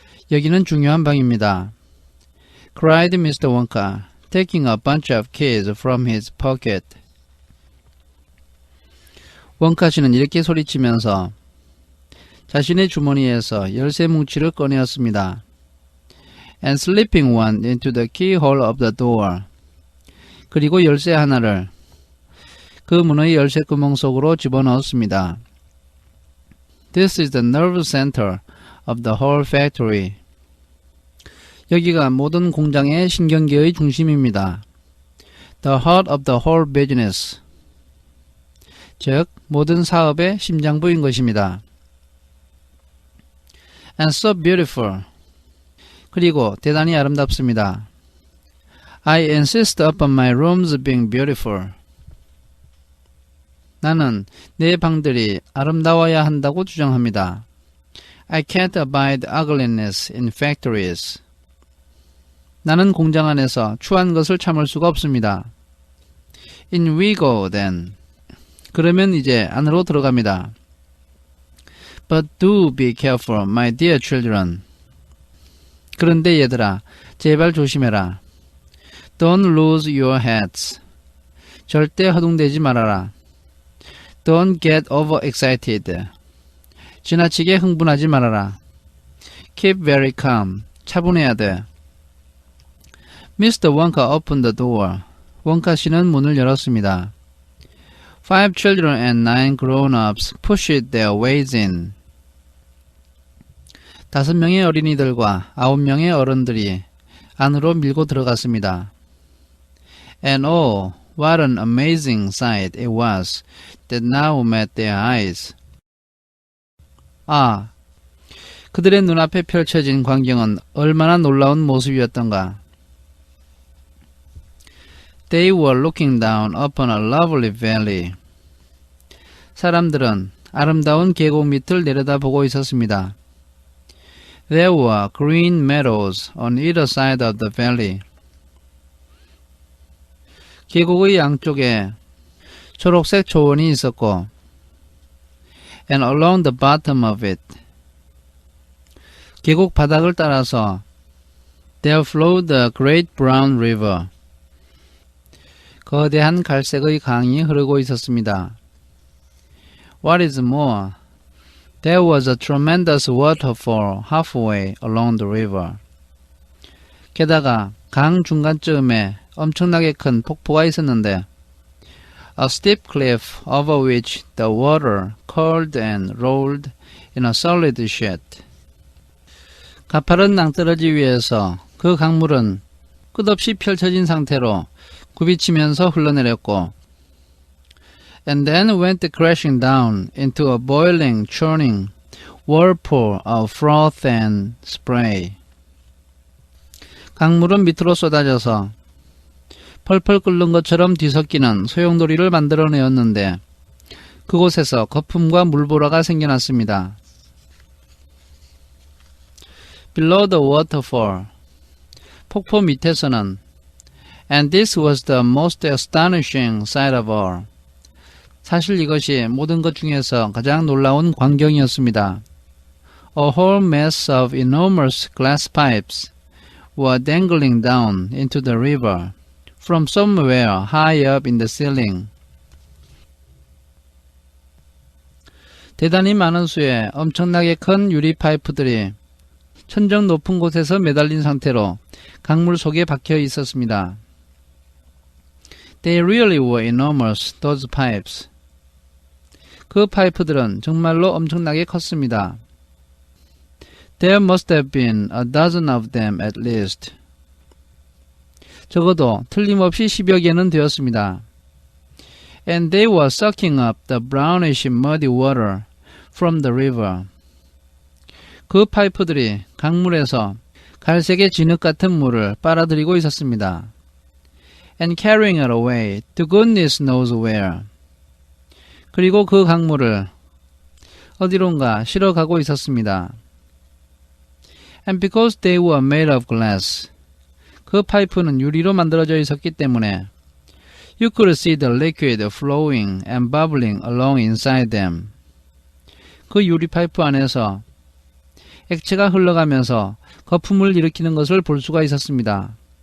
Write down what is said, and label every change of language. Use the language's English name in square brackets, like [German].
[Korean] 여기는 중요한 방입니다. [English] cried Mr. Wonka, taking a bunch of keys from his pocket. [Korean] 원카 씨는 이렇게 소리치면서 자신의 주머니에서 열쇠 뭉치를 꺼내었습니다. [English] And slipping one into the keyhole of the door. [Korean] 그리고 열쇠 하나를 그 문의 열쇠 구멍 속으로 집어넣었습니다. [English] This is the nerve center of the whole factory. [Korean] 여기가 모든 공장의 신경계의 중심입니다. [English] The heart of the whole business. [Korean] 즉, 모든 사업의 심장부인 것입니다. [English] And so beautiful. [Korean] 그리고 대단히 아름답습니다. [English] I insist upon my rooms being beautiful. [Korean] 나는 내 방들이 아름다워야 한다고 주장합니다. [English] I can't abide ugliness in factories. [Korean] 나는 공장 안에서 추한 것을 참을 수가 없습니다. [English] In we go then. [Korean] 그러면 이제 안으로 들어갑니다. [English] But do be careful, my dear children. [Korean] 그런데 얘들아, 제발 조심해라. [English] Don't lose your heads. [Korean] 절대 허둥대지 말아라. [English] Don't get overexcited. [Korean] 지나치게 흥분하지 말아라. [English] Keep very calm. [Korean] 차분해야 돼. [English] Mr. Wonka opened the door. [Korean] 원카 씨는 문을 열었습니다. [English] 5 children and 9 grown-ups pushed their ways in. [Korean] 5명의 어린이들과 9명의 어른들이 안으로 밀고 들어갔습니다. [English] And oh, what an amazing sight it was that now met their eyes. [Korean] 아, 그들의 눈앞에 펼쳐진 광경은 얼마나 놀라운 모습이었던가. [English] They were looking down upon a lovely valley. [Korean] 사람들은 아름다운 계곡 밑을 내려다보고 있었습니다. [English] There were green meadows on either side of the valley. [Korean] 계곡의 양쪽에 초록색 초원이 있었고, [English] and along the bottom of it. [Korean] 계곡 바닥을 따라서 [English] there flowed a great brown river. [Korean] 거대한 갈색의 강이 흐르고 있었습니다. [English] What is more, there was a tremendous waterfall halfway along the river. [Korean] 게다가 강 중간쯤에 엄청나게 큰 폭포가 있었는데, [English] a steep cliff over which the water curled and rolled in a solid sheet. [Korean] 가파른 낭떠러지 위에서 그 강물은 끝없이 펼쳐진 상태로 굽이치면서 흘러내렸고, [English] and then went crashing down into a boiling, churning whirlpool of froth and spray. [Korean] 강물은 밑으로 쏟아져서 펄펄 끓는 것처럼 뒤섞이는 소용돌이를 만들어내었는데 그곳에서 거품과 물보라가 생겨났습니다. [English] Below the waterfall, [Korean] 폭포 밑에서는 [English] And this was the most astonishing sight of all. [Korean] 사실 이것이 모든 것 중에서 가장 놀라운 광경이었습니다. [English] A whole mass of enormous glass pipes were dangling down into the river from somewhere high up in the ceiling. [Korean] 대단히 많은 수의 엄청나게 큰 유리 파이프들이 천정 높은 곳에서 매달린 상태로 강물 속에 박혀 있었습니다. [English] They really were enormous, those pipes. [Korean] 그 파이프들은 정말로 엄청나게 컸습니다. [English] There must have been a dozen of them at least. [Korean] 적어도 틀림없이 10여 개는 되었습니다. [English] And they were sucking up the brownish muddy water from the river. [Korean] 그 파이프들이 강물에서 갈색의 진흙 같은 물을 빨아들이고 있었습니다. [English] And carrying it away to goodness knows where. [Korean] 그리고 그 강물을 어디론가 실어가고 있었습니다. [English] And because they were made of glass. [Korean] 그 파이프는 유리로 만들어져 있었기 때문에 [English] You could see the liquid flowing and bubbling along inside them. [Korean] 그 유리 파이프 안에서 액체가 흘러가면서 거품을 일으키는 것을 볼 수가 있었습니다.